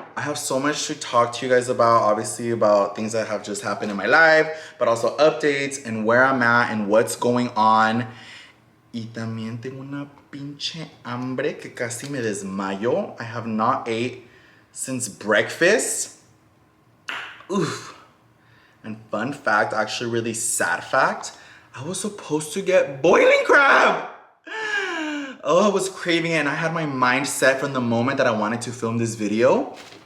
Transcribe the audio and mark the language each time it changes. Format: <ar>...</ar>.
<en>I have so much to talk to you guys about. Obviously about things that have just happened in my life, but also updates and where I'm at and what's going on.</en> <es>Y también tengo una pinche hambre que casi me desmayo.</es> <en>I have not ate since breakfast. Oof. And fun fact, actually really sad fact, I was supposed to get boiling crab. Oh, I was craving it and I had my mind set from the moment that I wanted to film this video.</en>